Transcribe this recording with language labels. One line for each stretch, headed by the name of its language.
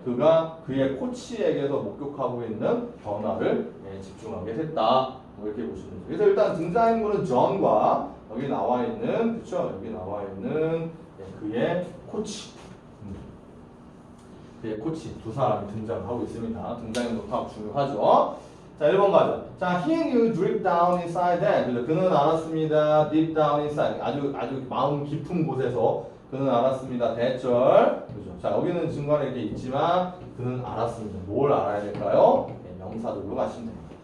Korean: 그가 그의 코치에게서 목격하고 있는 변화를 집중하게 됐다. 뭐 이렇게 보시면 돼요. 그래서 일단 등장인물은 존과 여기 나와 있는 그렇죠? 여기 나와 있는 그의 코치, 그의 코치 두 사람이 등장하고 있습니다. 등장인물 파악 중요하죠. 자 1번 가죠. 자
English: he knew deep down inside that
Korean: 그는 알았습니다. deep down inside 아주 마음 깊은 곳에서 그는 알았습니다. 대절 그죠? 자 여기는 중간에 이렇게 있지만 그는 알았습니다. 뭘 알아야 될까요? 명사들로 가시면 됩니다.